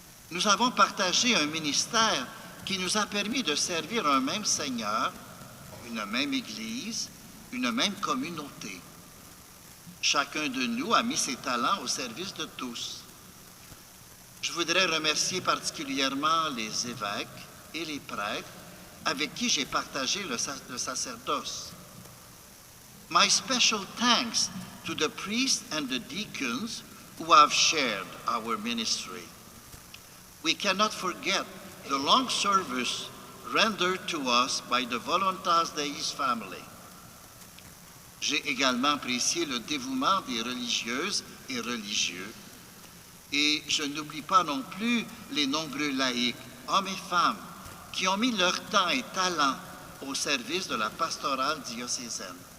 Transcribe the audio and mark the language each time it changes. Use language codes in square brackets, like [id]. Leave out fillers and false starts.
[fr] Nous avons partagé un ministère qui nous a permis de servir un même Seigneur, une même Église, une même communauté. Chacun de nous a mis ses talents au service de tous. Je voudrais remercier particulièrement les évêques et les prêtres avec qui j'ai partagé le sacerdoce. [en] My special thanks to the priests and the deacons who have shared our ministry. We cannot forget the long service rendered to us by the Voluntas Deis family. [fr] J'ai également apprécié le dévouement des religieuses et religieux. Et je n'oublie pas non plus les nombreux laïcs, hommes et femmes, qui ont mis leur temps et talent au service de la pastorale diocésaine.